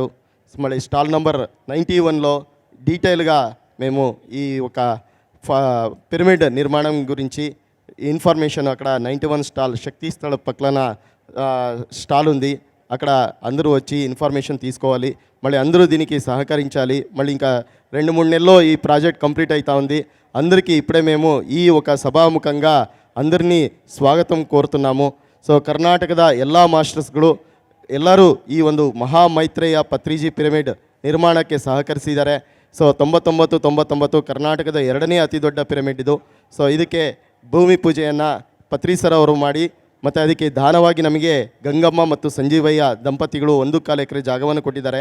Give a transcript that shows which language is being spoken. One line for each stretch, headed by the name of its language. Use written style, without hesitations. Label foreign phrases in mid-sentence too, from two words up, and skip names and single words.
Telugu: మళ్ళీ స్టాల్ నంబర్ 91లో డీటెయిల్గా మేము ఈ ఒక పిరమిడ్ నిర్మాణం గురించి ఇన్ఫర్మేషన్ అక్కడ 91 స్టాల్ శక్తి స్థల పక్కన స్టాల్ ఉంది. అక్కడ అందరూ వచ్చి ఇన్ఫర్మేషన్ తీసుకోవాలి. మళ్ళీ అందరూ దీనికి సహకరించాలి. మళ్ళీ ఇంకా 2-3 నెలల్లో ఈ ప్రాజెక్ట్ కంప్లీట్ అవుతా ఉంది. అందరికీ ఇప్పుడే మేము ఈ ఒక ಸಭಾಮುಖಂగా అందరినీ స్వాగతం కోరుతున్నాము.
Kannada: ಸೊ ಕರ್ನಾಟಕದ ಎಲ್ಲ ಮಾಸ್ಟರ್ಸ್ಗಳು ಎಲ್ಲರೂ ಈ ಒಂದು ಮಹಾಮೈತ್ರೇಯ ಪತ್ರಿಜಿ ಪಿರಮಿಡ್ ನಿರ್ಮಾಣಕ್ಕೆ ಸಹಕರಿಸಿದ್ದಾರೆ. ಸೊ 99 ಕರ್ನಾಟಕದ 2ನೇ ಅತಿ ದೊಡ್ಡ ಪಿರಮಿಡ್ ಇದು. ಸೊ ಇದಕ್ಕೆ ಭೂಮಿ ಪೂಜೆಯನ್ನು ಪತ್ರಿ ಸರ್ ಅವರು ಮಾಡಿ ಮತ್ತು ಅದಕ್ಕೆ ದಾನವಾಗಿ ನಮಗೆ ಗಂಗಮ್ಮ ಮತ್ತು ಸಂಜೀವಯ್ಯ ದಂಪತಿಗಳು 1.25 ಎಕರೆ ಜಾಗವನ್ನು ಕೊಟ್ಟಿದ್ದಾರೆ.